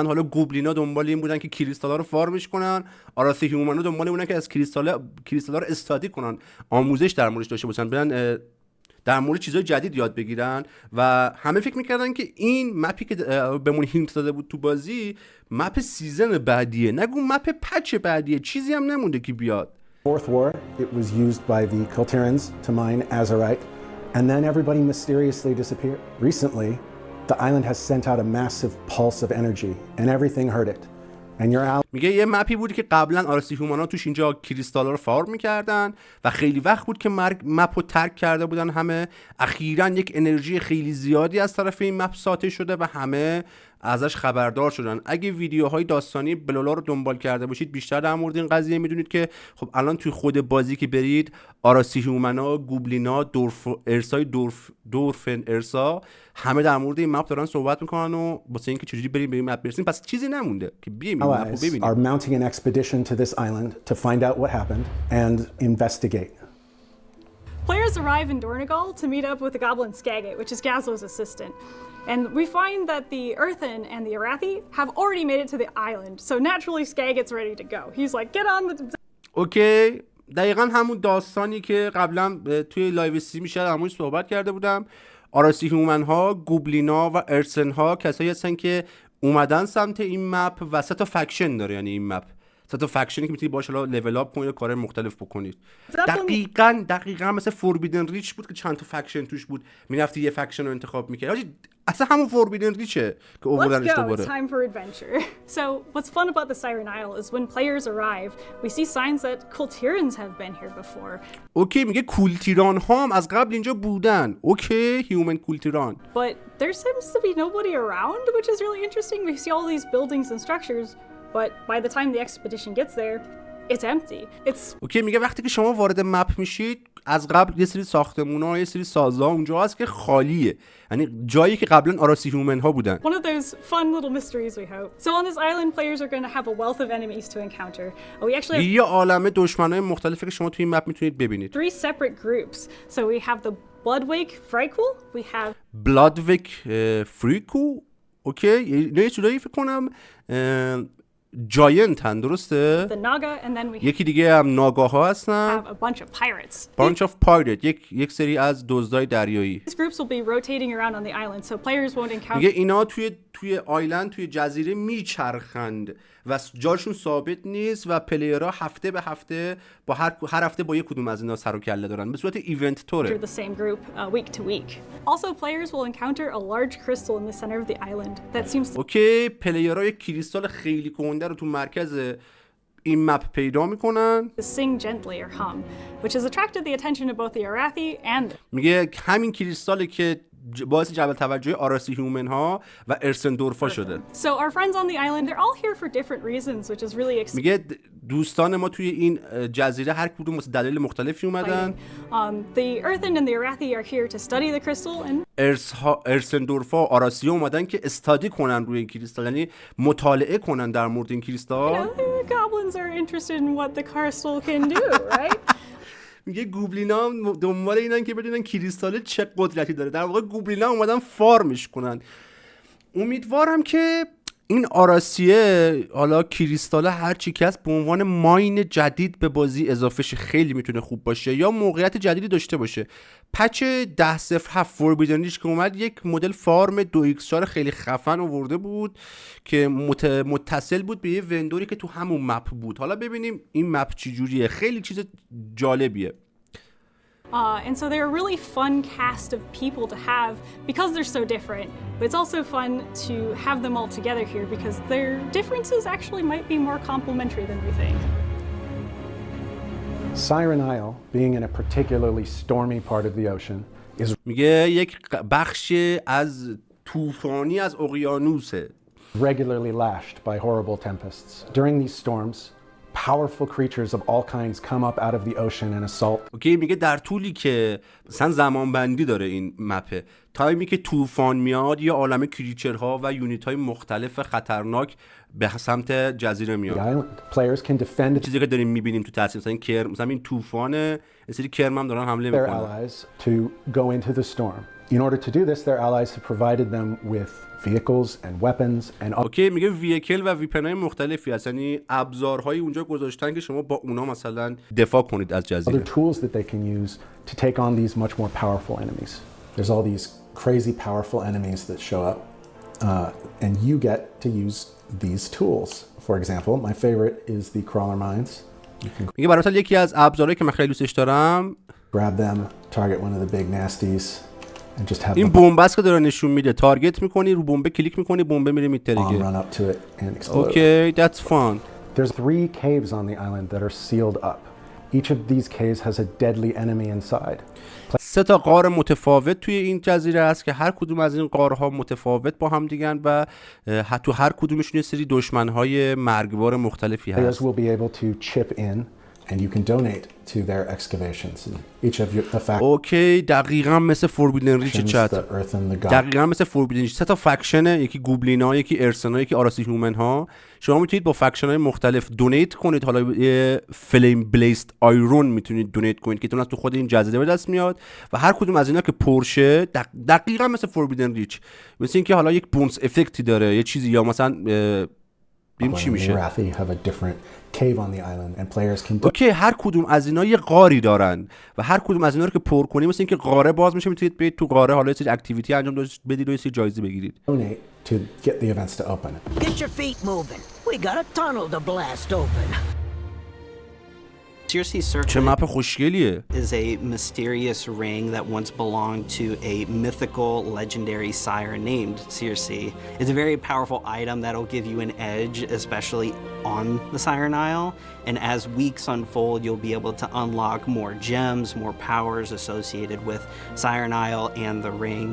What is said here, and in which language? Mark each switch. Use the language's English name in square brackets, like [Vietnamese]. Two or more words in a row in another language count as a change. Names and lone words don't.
[Persian] حالا گوبلینا دنبال این بودن که کریستالا رو فارمش کنن، آراثی هیومن ها دنبال بودن که از کریستالا رو استادی کنن، آموزش در موردش داشته باشن، برن در مورد چیزای جدید یاد بگیرن. و همه فکر میکردن که این مپی که بهمون هینت داده بود تو بازی مپ سیزن بعدیه، نگو مپ پچ بعدیه، چیزی هم نمونده که بیاد. [English] Fourth War, it was used by the Culterans to mine azurite, and then everybody mysteriously disappeared. Recently, the island has sent out a massive pulse of energy, and everything heard it. [Persian] میگه یه مپی بود که قبلا آراسی هومانا توش اینجا کریستالا رو فارم میکردن و خیلی وقت بود که مپ رو ترک کرده بودن همه. اخیراً یک انرژی خیلی زیادی از طرف این مپ ساطع شده و همه ازش خبردار شدن. اگه ویدیوهای داستانی بلولا رو دنبال کرده باشید بیشتر در مورد این قضیه میدونید که خب الان توی خود بازی که برید آراسی هومنا، گوبلینا، دورفن ارسا همه در مورد این مپ دارن صحبت میکنن و واسه اینکه چجوری بریم به این مپ برسیم. پس چیزی نمونده که بیایم این مپ رو ببینیم. [English] Are mounting an expedition to this island to find out what happened and investigate. Players arrive in Dornegal to meet up with the goblin Skagit, which is Gazlo's assistant. And we find that the Earthen and the Arathi have already made it to the island. So naturally Skagit's ready to go. He's like, get on the... [Persian] اوکی، دقیقاً همون داستانی که قبلا توی [English] live stream [Persian] میشه همونش صحبت کرده بودم. آراسی هیومن ها، گوبلینا و ارسن ها کسایی هستن که اومدن سمت این مپ و 3 تا فکشن داره. یعنی این مپ 3 تا فکشنی که میتونید باهاش [English] level up [Persian] کنید و کارهای مختلف بکنید. دقیقاً مثل فوربیدن ریچ بود که چند تا فکشن توش بود، میرفتی یه فکشن رو انتخاب می‌کردی. اصلا همون فوربیدن ریچه که اووردنش دوباره. [English] Let's go. It's time for adventure. So, what's fun about the Siren Isle is when players arrive, we see signs that Kultirans have been here before. [Persian] اوکی، میگه کولتیران ها هم از قبل اینجا بودن. اوکی، هیومن کولتیران. [English] But there seems to be nobody around, which is really interesting. We see all these buildings and structures, but by the time the expedition gets there, it's empty. [Persian] اوکی، میگه وقتی که شما وارد مپ میشید از قبل یه سری ساختمونا، یه سری سازا اونجا هست که خالیه. یعنی جایی که قبلا آراسی هیومن ها بودن. [English] One of those fun little mysteries we hope. So on this island players are going to have a wealth of enemies to encounter. We actually have [Persian] یه عالمه دشمنای مختلفی که شما توی این مپ میتونید ببینید. [English] 3 separate groups. So we have the Bloodwake Frykul, we have Bloodwake Frykul. [Persian] اوکی، یه چیزایی فکر کنم جاینت هن، درسته؟ [English] the Naga, and then we [Persian] یکی دیگه هم ناگاها هستن. [English] have a bunch of pirates. Bunch of pirate، [Persian] یک سری از دزدای دریایی. [English] These groups will be rotating around on the island, so players won't encounter. [Persian] میگه اینا توی آیلند، توی جزیره میچرخند و جاشون ثابت نیست و پلیرها هفته به هفته با هر هفته با یک کدوم از اینا سر و کله دارن. به صورت ایونت توره. [English] The same group week to week. Also, players will encounter a large crystal in the center of the island that seems to [Persian] اوکی، پلیرها یک کریستال خیلی گنده رو تو مرکز این مپ پیدا میکنن. [English] sing gently or hum, which has attracted the attention of both the Arathi and [Persian] میگه همین کریستاله که باعث جلب توجه آراسی هیومن ها و ارسندورفا شده. [English] So our friends on the island, they're all here for different reasons, which is really exciting. [Persian] میگه دوستان ما توی این جزیره هر کدوم واسه دلایل مختلفی اومدن. [English] The Earthen and the Arathi are here to study the crystal and [Persian] ارسندورفا و آراسی اومدن که استادی کنن روی این کریستال، یعنی مطالعه کنن در مورد این کریستال. [English] the goblins are interested in what the crystal can do, right? [Persian] میگه گوبلینا هم دنبال اینن که بدونن کریستال چه قدرتی داره. در واقع گوبلینا اومدن فارمش کنن. امیدوارم که این آراسیه، حالا کریستال هر چی که هست، به عنوان ماین جدید به بازی اضافه شه. خیلی میتونه خوب باشه یا موقعیت جدیدی داشته باشه. پچ 10.07 فوربیدن ریچ که اومد یک مدل فارم 2x4 خیلی خفن آورده بود که متصل بود به یه وندوری که تو همون مپ بود. حالا ببینیم این مپ چی جوریه. خیلی چیز جالبیه. [English] And so they're a really fun cast of people to have because they're so different. But it's also fun to have them all together here because their differences actually might be more complementary than we think. Siren Isle, being in a particularly stormy part of the ocean, is [Persian] میگه یک بخش از طوفانی از اقیانوسه. [English] regularly lashed by horrible tempests. During these storms, powerful creatures of all kinds come up out of the ocean and assault. [Persian] اوکی، میگه در طولی که مثلا زمان بندی داره این مپه، تایمی که طوفان میاد یه عالمه کریچرها و یونیت های مختلف خطرناک به سمت جزیره [English] The [Persian] میاد. [English] island players can defend [Persian] چیزی که داریم میبینیم تو تصویر، مثلا این کرم، مثلا این طوفانه، یه سری کرم هم دارن حمله [English] their [Persian] میکنن. [English] allies to go into the storm. In order to do this, their allies have provided them with vehicles and weapons and [Persian] اوکی، میگه ویکل و ویپنای مختلفی هست، یعنی ابزارهایی اونجا گذاشتن که شما با اونا مثلا دفاع کنید از [English] other [Persian] جزیره. [English] tools that they can use to take on these much more powerful enemies. There's all these crazy powerful enemies that show up, and you get to use these tools. For example, my favorite is the crawler mines. [Persian] میگه برای مثال یکی از ابزارهایی که من خیلی دوستش دارم [English] Grab them, target one of the big nasties, and just have [Persian] این [English] them [Persian] بمب است که داره نشون میده. تارگت میکنی، رو بمب کلیک میکنی، بمب میره [English] bomb [Persian] میترگه. [English] run up to it and explode. اوکی، that's fun. There's 3 caves on the island that are sealed up. Each of these caves has a deadly enemy inside. [Persian] 3 تا غار متفاوت توی این جزیره است که هر کدوم از این غارها متفاوت با هم دیگن و تو هر کدومشون یه سری دشمن‌های مرگبار مختلفی [English] Players [Persian] هست. [English] will be able to chip in, and you can donate to their excavations. And each of the factions, [Persian] اوکی، دقیقاً مثل فوربیدن ریچ چت. [English] the earth and the god. [Persian] دقیقاً مثل فوربیدن ریچ. 3 تا فکشنه، یکی گوبلینا، یکی ارسنا، یکی آراسی هیومن ها. شما میتونید با فکشن های مختلف دونیت کنید. حالا یه فلیم بلیست آیرون میتونید دونیت کنید که تو خود این جزیره به دست میاد و هر کدوم از اینا که پرشه دقیقاً مثل فوربیدن ریچ، مثل اینکه حالا یک [English] bonus effect [Persian] داره یه چیزی، یا مثلا ببین چی The میشه. [English] Arathi have a different cave on the island, and players can [Persian] اوکی، هر کدوم از اینا یه غاری دارن و هر کدوم از اینا رو که پر کنی مثل اینکه غاره باز میشه، میتونید برید تو غاره، حالا یه سری اکتیویتی انجام بدید و یه سری جایزه بگیرید. [English] donate to get the events to open. Get your feet moving. We got a tunnel to blast open. Circe [Persian] چه مپ خوشگلیه. [English] is a mysterious ring that once belonged to a mythical legendary siren named Circe. It's a very powerful item that'll give you an edge, especially on the Siren Isle. And as weeks unfold, you'll be able to unlock more gems, more powers associated with Siren Isle and the ring.